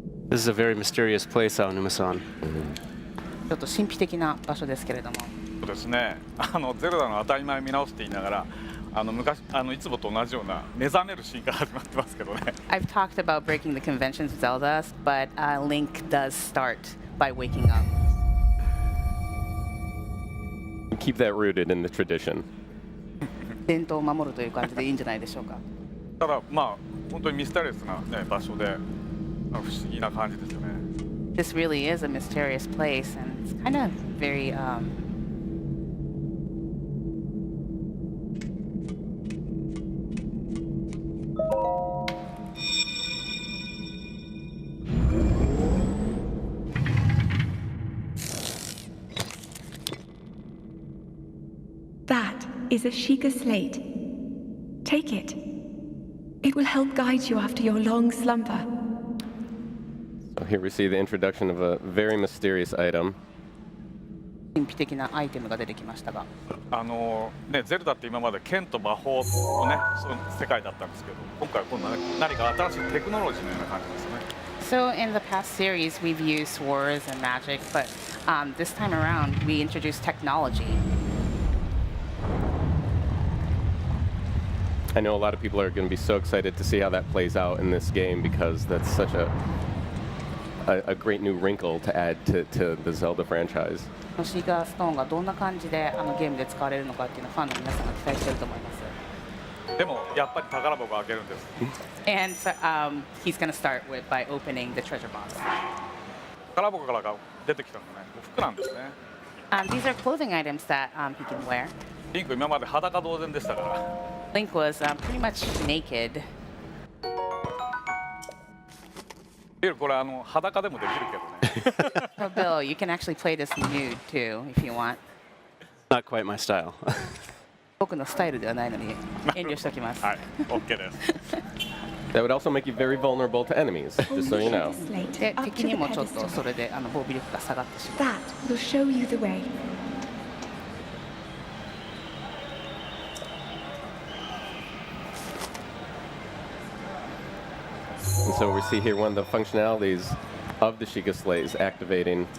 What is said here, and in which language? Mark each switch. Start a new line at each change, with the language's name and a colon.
English: This is a very mysterious place, Aonuma-san.
Japanese: ちょっと神秘的な場所ですけれども。そうですね。ゼルダの当たり前見直すって言いながら、昔いつもと同じような目覚めるシーンから始まってますけどね。
English: I've talked about breaking the conventions of Zelda, but Link does start by waking up. Keep that rooted in the tradition.
Japanese: 伝統を守るという感じでいいんじゃないでしょうか。ただまあ本当にミステリアスなね場所で。不思議な感じですよね。
English: This really is a mysterious place, and it's kind of very That is a Sheikah slate. Take it. It will help guide you after your long slumber. So here we see the introduction of a very mysterious item.
Japanese: 神秘的なアイテムが出てきましたが。ね、ゼルダって今まで剣と魔法のね、その世界だったんですけど、今回今度は何か新しいテクノロジーのような感じですね。
English: So in the past series, we've used swords and magic, but this time around, we introduced technology. I know a lot of people are going to be so excited to see how that plays out in this game because that's such a great new wrinkle to add to the Zelda franchise.
Japanese: シーカーストーンがどんな感じでゲームで使われるのかっていうのをファンの皆さんが期待していると思います。でもやっぱり宝箱を開けるんです。
English: And he's going to start by opening the treasure box.
Japanese: 宝箱から出てきたのね、服なんですね。
English: These are clothing items that he can wear.
Japanese: リンク今まで裸同然でしたから。
English: Link was pretty much naked.
Japanese: これ裸でもできるけどね。
English: So Bill, you can actually play this nude too if you want. Not quite my style.
Japanese: 僕のスタイルではないのに遠慮しておきます。はい、OK です。
English: That would also make you very vulnerable to enemies, just so you know.
Japanese: で、敵にもちょっとそれで防備力が下がってしまう。
English: That will show you the way. And so we see here one of the functionalities of the Sheikah slate is activating